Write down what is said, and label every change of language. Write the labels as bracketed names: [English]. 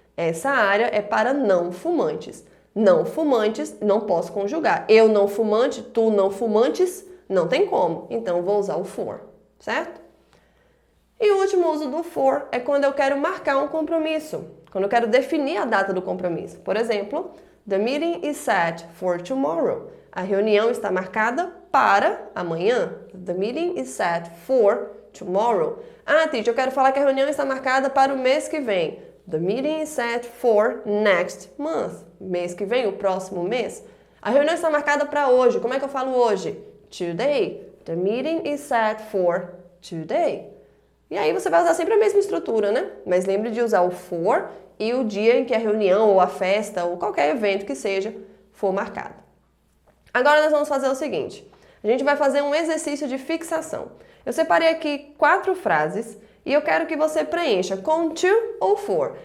[Portuguese] Essa área é para não fumantes. Não fumantes, não posso conjugar. Eu não fumante, tu não fumantes, não tem como. Então, vou usar o for, certo? E o último uso do for é quando eu quero marcar um compromisso. Quando eu quero definir a data do compromisso. Por exemplo, [English] the meeting is set for tomorrow. [Portuguese] A reunião está marcada para amanhã. [English] The meeting is set for tomorrow. [Portuguese] Ah, teacher, eu quero falar que a reunião está marcada para o mês que vem. [English] The meeting is set for next month. [Portuguese] Mês que vem, o próximo mês. A reunião está marcada para hoje. Como é que eu falo hoje? Today. [English] The meeting is set for today. [Portuguese] E aí você vai usar sempre a mesma estrutura, né? Mas lembre de usar o for e o dia em que a reunião ou a festa ou qualquer evento que seja for marcado. Agora nós vamos fazer o seguinte. A gente vai fazer um exercício de fixação. Eu separei aqui 4 frases e eu quero que você preencha com to ou for.